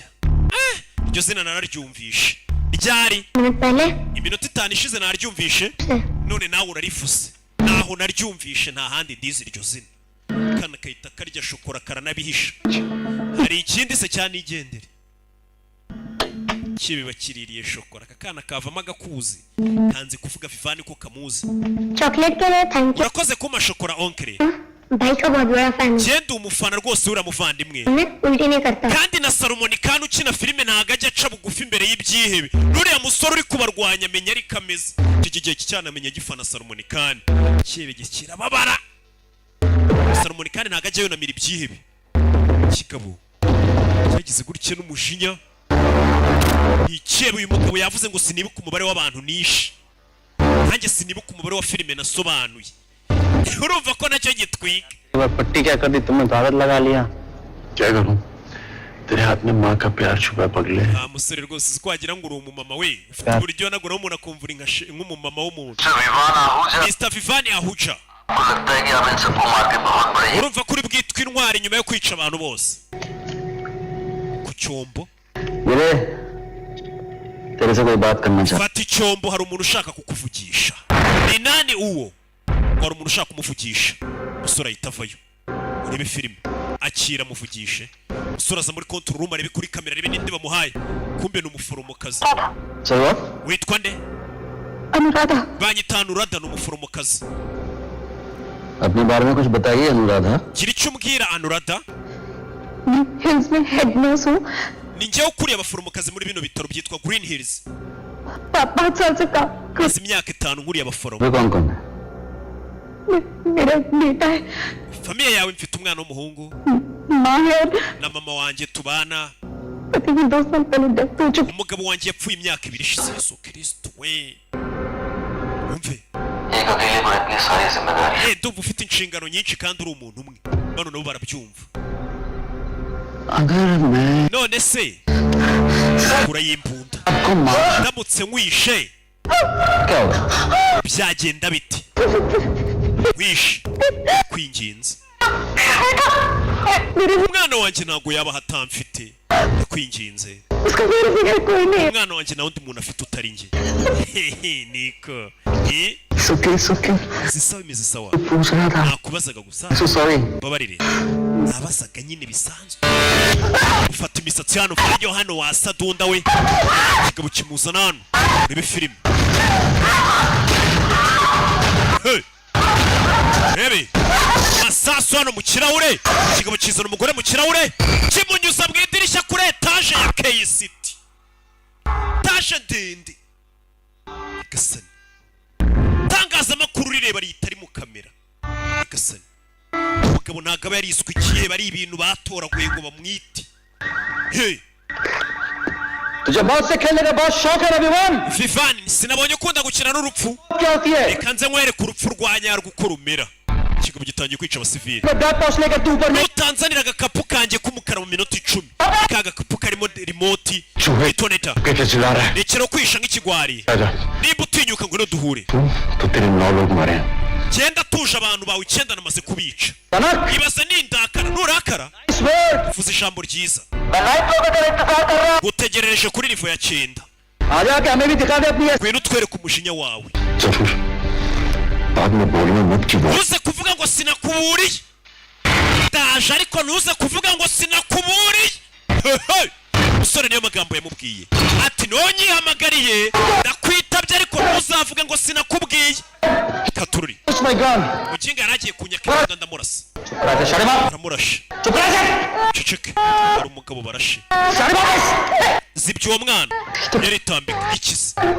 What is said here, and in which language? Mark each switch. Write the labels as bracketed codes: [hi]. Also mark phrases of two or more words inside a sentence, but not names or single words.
[rw] iryo zina nararyumvishe ryari iminota 5 ishize naryumvishe none nawe urarifuse naho naryumvishe nta handi ndizi iryo zina kana kayita karya shokora karanabihisha hari ikindi se cyane igendere kibe bakiririye shokora kakana kavama gakuzi kanze kuvuga Vivani ko kamuzi [hi] चॉकलेट के लिए [en] thank you [rw] urakoze kuma shokora onkre [hi] भाई का बहुत बड़ा फैन हूं [rw] genda umufana rwose uramuvandimwe [hi] मैं उल्टी नहीं करता [rw] kandi na Salomon kandi ukina filme ntago ajya aca bugufi imbere y'ibyihebe nuriya musore uri kubarwanya amenya ari kameze iki gihe cyane amenya gifana Salomon kandi kibe gikira babara Salomon kandi ntago ajya yonamira ibyihebe kigabo cyagize gutya n'umujinya ikebe uyu mugabo yavuze ngo sinibuka umubare w'abantu nishe nanjye sinibuka umubare wa filme nasobanuye urumva ko nacyo gitwika [hi] पट्टी क्या कर दी तुमने ताकत लगा लिया क्या करूं तेरे हाथ में माँ का प्यार छुपा पगले [rw] musore rwose twagira ngo uri umumama we ufite uburyo nagura umuntu akumvura nk'umumama w'umuntu Mr Vivani ahuja urumva kuri bwitwa intwari nyuma yo kwica abantu bose ku cyombo [hi] तेरे से कोई बात करना चाहता [rw] fata icyombo hari umuntu ushaka kukuvugisha ni nani uwo hari umuntu ushaka kumuvugisha musore ahita avayo urebe filime akira muvugishe musore aza muri [en] control room [rw] arebe kuri kamera arebe n'indi bamuhaye kumbe ni umuforomokazi witwa nde [hi] अनुराधा [rw] banyita Anuradha ni umuforomokazi [hi] अपने बारे में कुछ बताइए अनुराधा [rw] gira icyo umbwira Anuradha [hi] हिल्स में हेड नर्स हूँ [rw] ni njyewe ukuriye abaforomokazi muri bino bitaro byitwa Green Hills [hi] 5 साल से काम [rw] maze imyaka 5 nkuriye abaforomo [hi] वे कौन कौन है मेरा बेटा है [rw] famiye yawe mfite umwana w'umuhungu [hi] माँ है और [rw] na mama wanjye tubana [hi] पति की 2 साल पहले डेथ हो चुकी [rw] umugabo wanjye yapfuye imyaka 2 ishize Yesu Kristo we umve ndumva ufite inshingano nyinshi kandi uri umuntu umwe bano nabo barabyumva [hi] अगर मैं [rw] none se urayimbunda [hi] आपको मार [rw] ndamutse nkwishe [hi] क्या होगा [rw] byagenda biti wishe kwinginze umwana wanjye ntabwo yaba hatamfite kwinginze [hi] उसका मेरे बगैर कोई नहीं है [rw] umwana wanjye nta wundi muntu afite utari njye niko सुके zisawa imeze sawa [hi] पूछ रहा था [rw] nakubazaga gusa [en] so sorry [rw] babarire nabazaga nyine bisanzwe ufata imisatsi hano ufajyo hano wasa dunda we kigabo kimuzana hano urebe filime hey rebe masasu hano mu kirahure kigabo kizana umugore mu kirahure kimunyuza mu idirishya kuri etaje ya KCT taje ndende gasani tangazamakuru rireba ritari mu kamera gasani umugabo ntabwo aba yariswe ikihe bari ibintu batoraguye ngo bamwite hey [hi] तुझे मौत से खेलने का बहुत शौक है रविवान [rw] Vivani sinabonye ukunda gukina n'urupfu [hi] क्या होती है [rw] reka nze nkwereke urupfu rwa nyarwo uko rumera ikigabo gitangiye kwica abasivili [hi] बैग पहुंचने के तू ऊपर [rw] nutanzanira agakapu kanjye k'umukara mu minota 10 ka gakapu karimo remote [hi] चूहे [rw] itoneta [hi] कैसे चिल्ला रहा है [rw] rekera kwisha nk'ikigwari [hi] आजा [rw] nimba utinyuka ngo duhure [hi] तो तेरे 9 लोग मरे हैं [rw] genda tuje abantu bawe 9 namaze kubica ibaza nindakara nurakara uvuze ijambo ryiza gutegerereje kuri nivo ya 9 kwino twereka umujinya wawe uze kuvuga ngo sinakuburiye ndaje ariko ntuze kuvuga ngo sinakuburiye musore niyo magambo yamubwiye ati nonyihamagariye ndakwitabye ariko ntuzavuge ngo sinakubwiye katururi mukinga yaragiye kunyaka ndamurasa aramurashe ceceke ari umugabo barashe zibye uwo mwana yaritambika ikize